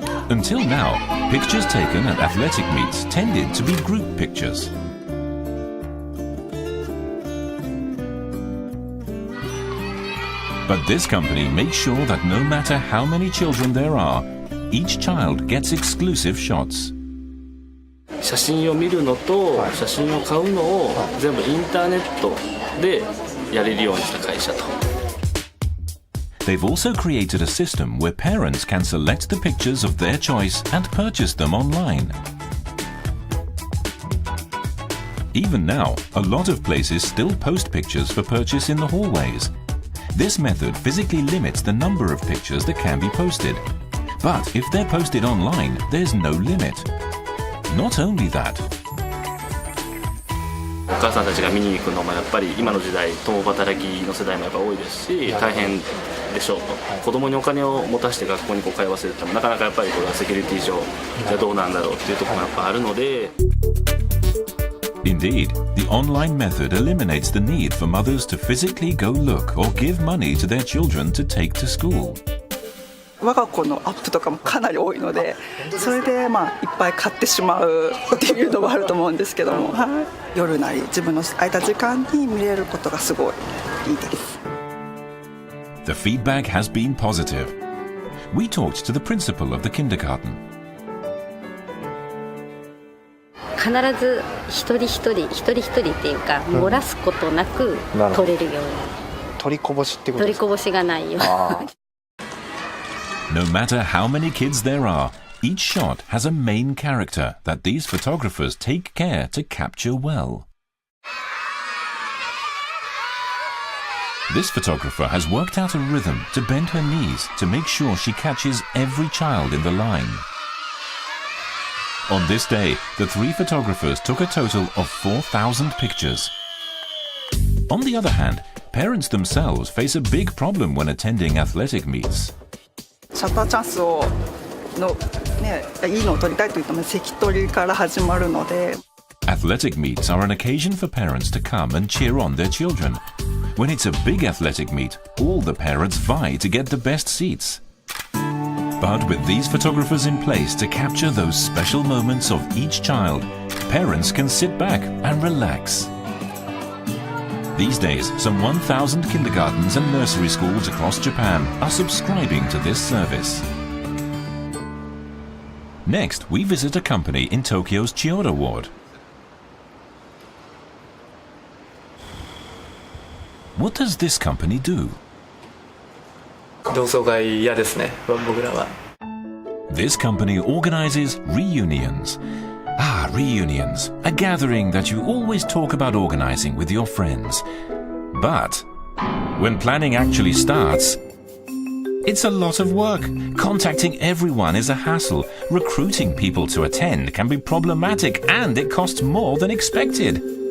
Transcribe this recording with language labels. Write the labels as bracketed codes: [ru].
[en] Until now, pictures taken at athletic meets tended to be group pictures. But this company makes sure that no matter how many children there are, each child gets exclusive shots. [ja] 写真を見るのと写真を買うのを全部インターネットでやれるようにした会社と。 [en] They've also created a system where parents can select the pictures of their choice and purchase them online. Even now, a lot of places still post pictures for purchase in the hallways. This method physically limits the number of pictures that can be posted. But if they're posted online, there's no limit. Not only that, [ja] お母さんたちが見に行くのもやっぱり今の時代共働きの世代もやっぱ多いですし大変でしょうと子供にお金を持たせて学校に通わせるってもなかなかやっぱりこれはセキュリティ上じゃどうなんだろうっていうところもやっぱあるので [en] Indeed, the online method eliminates the need for mothers to physically go look or give money to their children to take to school. [ja] 我が子のアップとかもかなり多いのでそれでいっぱい買ってしまうっていうのがあると思うんですけども、夜なり自分の空いた時間に見れることがすごいいいです。 [en] The feedback has been positive. We talked to the principal of the kindergarten. [ja] 必ず一人一人っていうか漏らすことなく撮れるように取りこぼしってことですか？取りこぼしがないよ [en] No matter how many kids there are, each shot has a main character that these photographers take care to capture well. This photographer has worked out a rhythm to bend her knees to make sure she catches every child in the line. On this day, the 3 photographers took a total of 4,000 pictures. On the other hand, parents themselves face a big problem when attending athletic meets. [ja] シャッターチャンスをいいのを撮りたいといったら席取りから始まるので [en] Athletic meets are an occasion for parents to come and cheer on their children. When it's a big athletic meet, all the parents vie to get the best seats. But with these photographers in place to capture those special moments of each child, parents can sit back and relax. These days, some 1,000 kindergartens and nursery schools across Japan are subscribing to this service. Next, we visit a company in Tokyo's Chiyoda ward. What does this company do? [ja] 同窓会嫌ですね僕らは [en] This company organizes reunions. Reunions, a gathering that you always talk about organizing with your friends. But when planning actually starts, it's a lot of work. Contacting everyone is a hassle. Recruiting people to attend can be problematic and it costs more than expected.